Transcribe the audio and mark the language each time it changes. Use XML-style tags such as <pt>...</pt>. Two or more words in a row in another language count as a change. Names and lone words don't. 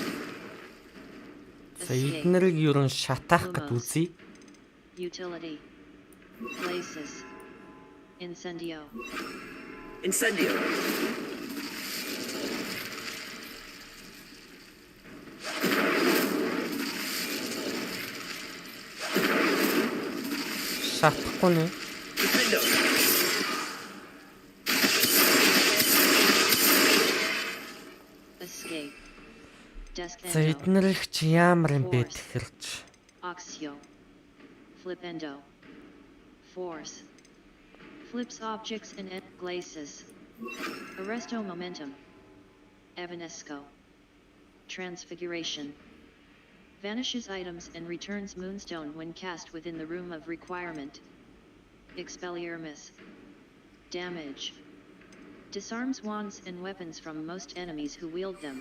<mn>За эднэрийг юу н шатаах гэд үзье.</mn> <en>Utility. Glacis. Incendio. Incendio.</en> <mn>Шатахгүй нэ.</mn> <en>Defendo. Escape.</en> <mn>За</mn> <en>Descendo.</en> <mn>эднэрийг чи ямар юм бэ тэгэхэрч.</mn> <en>Oxio. Flipendo. Force. Flips objects in glacis. Arresto momentum. Evanesco. Transfiguration. Vanishes items and returns Moonstone when cast within the room of requirement. Expelliarmus. Damage. Disarms wands and weapons from most enemies who wield them.</en>